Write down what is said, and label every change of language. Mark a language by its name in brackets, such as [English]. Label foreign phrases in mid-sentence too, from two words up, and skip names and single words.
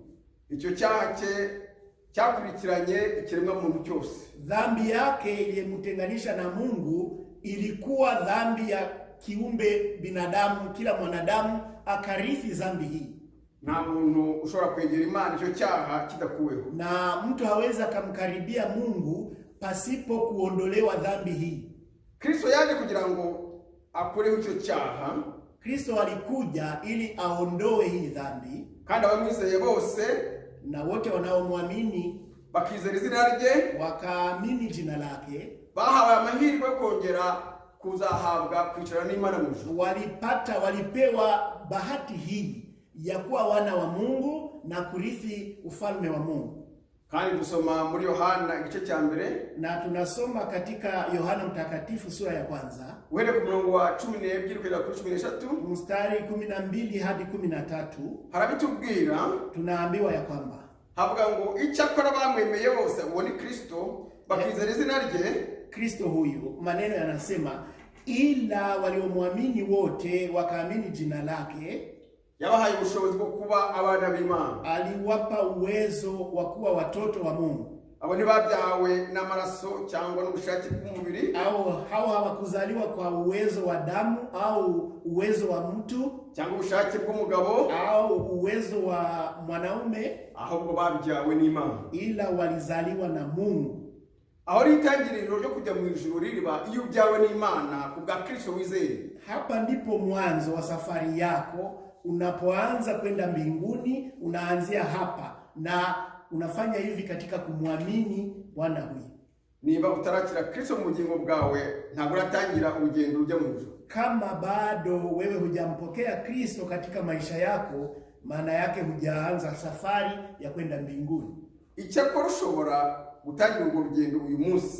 [Kinyarwanda] Icyo cyaha cyakurikiranye ikiremwa muntu cyose. [Swahili] Dhambi yake iliyemtenganisha na Mungu ilikuwa dhambi ya kiumbe binadamu. Kila mwanadamu akarithi dhambi hii. [Kinyarwanda] Nta muntu ushobora kwegera Imana icyo cyaha kidakuweho. [Swahili] Na mtu hawezi kumkaribia Mungu pasipo kuondolewa dhambi hii. [Kinyarwanda] Kristo yaje kugira ngo akoreho icyo cyaha. [Swahili] Kristo alikuja ili aondoe hii dhambi. [Kinyarwanda] Kandi abamwizeye bose [Swahili] na wote wanaomwamini [Kinyarwanda] bakizera izina rye, [Swahili] wakaamini jina lake, [Kinyarwanda] bahawe amahirwe kongera kuzahabwa kwicara n'Imana mu ijuru. [Swahili] Walipewa bahati hii ya kuwa wana wa Mungu na kurithi ufalme wa Mungu. [Kinyarwanda] Kandi dusoma muri Yohana igice cya mbere, [Swahili] na tunasoma katika Yohana Mtakatifu sura ya 1 [Kinyarwanda] uhere ku murongo wa 12 kugeza ku 13, [Swahili] mstari 12 hadi 13. [Kinyarwanda] Harabitubwira, [Swahili] tunaambiwa ya kwamba [Kinyarwanda] havuga ngo icyakora bamwemeye bose uwo ni Kristo, bakizera izina rye. [Swahili] Kristo huyu, maneno yanasema ila waliomwamini wote wakaamini jina lake, [Kinyarwanda] yabahaye ubushobozi bwo kuba abana b'Imana. [Swahili] Aliwapa uwezo wa kuwa watoto wa Mungu. [Kinyarwanda] Abo ntibabyawe n'amaraso cyangwa n'ubushake bw'umubiri, [Swahili] au hao hawakuzaliwa kwa uwezo wa damu au uwezo wa mtu [Kinyarwanda] cyangwa ubushake bw'umugabo [Swahili] au uwezo wa mwanaume, [Kinyarwanda] ahubwo babyawe n'Imana. [Swahili] ila walizaliwa na Mungu. [Kinyarwanda] Aho ritangiriro ryo kujya mu ijuru ririba iyo ubyawe n'Imana kubwa Kristo wizeye. [Swahili] Hapa ndipo mwanzo wa safari yako. Unapoanza kwenda mbinguni, unaanzia hapa na unafanya hivi katika kumwamini Bwana huyu. [Kinyarwanda] Niba utarakira Kristo mu bugingo bwawe, ntabwo uratangira urugendo rujya mu ijuru. [Swahili] Kama bado wewe hujampokea Kristo katika maisha yako, maana yake hujaanza safari ya kwenda mbinguni. [Kinyarwanda] Icyakora ushobora gutangira urwo rugendo uyu munsi,